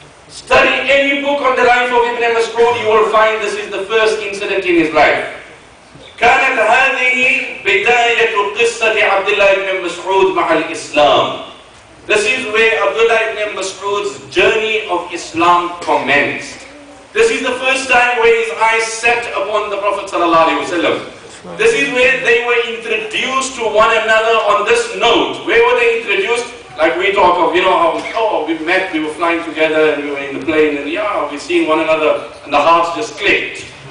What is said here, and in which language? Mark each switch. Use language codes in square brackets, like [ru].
[en] Study any book on the life of Ibn Masood, you will find this is the first incident in his life. [ar] كانت هذه بداية قصة عبد الله ibn Masood مع الإسلام. [en] This is where Abdullah ibn Masood's journey of Islam commenced. This is the first time where his eyes set upon the Prophet ﷺ. This is where they were introduced to one another on this note. Where were they introduced? Like we talk of, you know, how, oh, we met, we were flying together, and we were in the plane, and yeah, we seen one another, and the hearts just clicked.